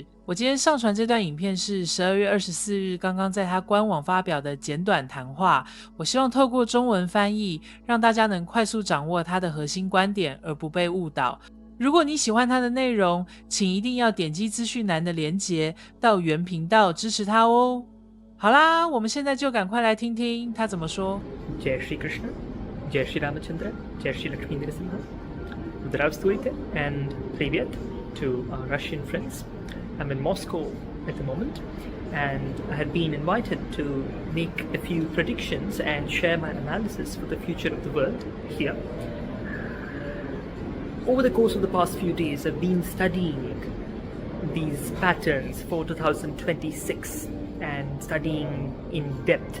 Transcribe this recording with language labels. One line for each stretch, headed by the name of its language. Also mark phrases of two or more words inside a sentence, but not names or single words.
Chinese: 我今天上传这段影片是12月24日刚刚在他官网发表的简短谈话，我希望透过中文翻译，让大家能快速掌握他的核心观点，而不被误导。如果你喜欢他的内容，请一定要点击资讯栏的连结到原频道支持他哦。好啦，我们现在就赶快来听听他怎么说。
Hindi: जय श्री कृष्ण, जय श्री रामचंद्र, जय श्री लक्ष्मी नरसिंह,
English: Здравствуйте and Привет to our Russian friends. I'm in Moscow at the moment, and I had been invited to make a few predictions and share my analysis for the future of the world here. Over the course of the past few days, I've been studying these patterns for 2026 and studying in depth.